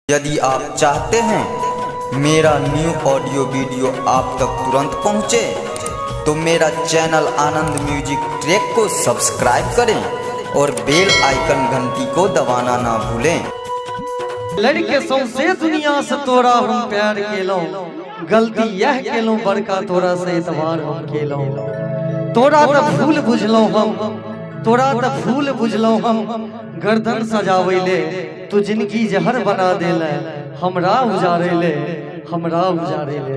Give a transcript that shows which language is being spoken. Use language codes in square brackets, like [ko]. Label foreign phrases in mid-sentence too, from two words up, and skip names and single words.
[hi] यदि आप चाहते हैं मेरा [en] new audio video [hi] आप तक तुरंत पहुंचे तो मेरा चैनल आनंद म्यूजिक ट्रैक को सब्सक्राइब करें और [en] bell icon [hi] घंटी को दबाना ना भूलें। [anp] लड़के सौंसे दुनिया से तोरा हम प्यार केलो, गलती यह केलो बड़का तोरा से एतबार हम केलो। तोरा त फूल बुझलो हम, तोरा त फूल बुझलो हम, गर्दन सजावैले तू जिंदगी जहर बना देले, हमरा उजारेले हमरा उजारेले।